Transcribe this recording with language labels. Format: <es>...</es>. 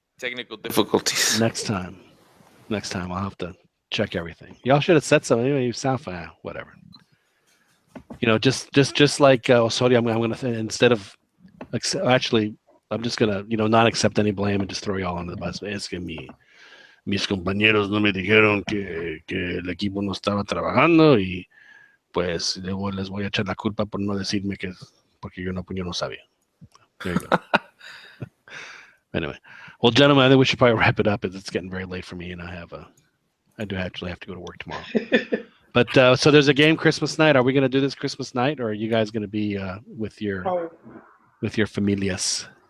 <en>Technical difficulties. Next time I'll have to check everything. Y'all should have said something. Anyway, you sound fine. Whatever. Just like Osorio, I'm gonna instead of actually. I'm just gonna, not accept any blame and just throw y'all under the bus.</en> <es>Es que mis compañeros no me dijeron que el equipo no estaba trabajando y pues luego les voy a echar la culpa por no decirme que porque yo no sabía.</es> <en>There you go. Anyway, well, gentlemen, I think we should probably wrap it up. It's getting very late for me, and I do actually have to go to work tomorrow. But so there's a game Christmas night. Are we gonna do this Christmas night, or are you guys gonna be with your familias?</en>